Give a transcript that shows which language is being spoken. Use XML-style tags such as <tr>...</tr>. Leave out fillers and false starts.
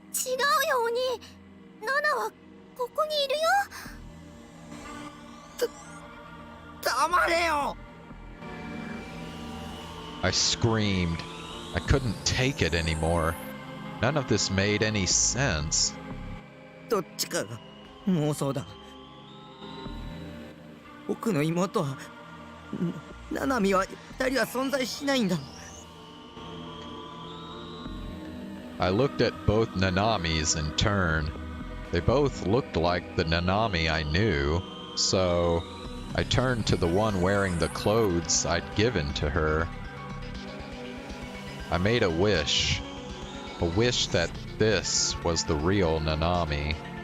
<ja>違うよ、お兄。ナナはここにいるよ。黙れよ。</ja> <en>I screamed. I couldn't take it anymore. None of this made any sense.</en> <ja>どっちかが妄想だ。僕の妹は、ナナミは二人は存在しないんだ。</ja> <en>I looked at both Nanamis in turn. They both looked like the Nanami I knew, so I turned to the one wearing the clothes I'd given to her. I made a wish that this was the real Nanami.</en>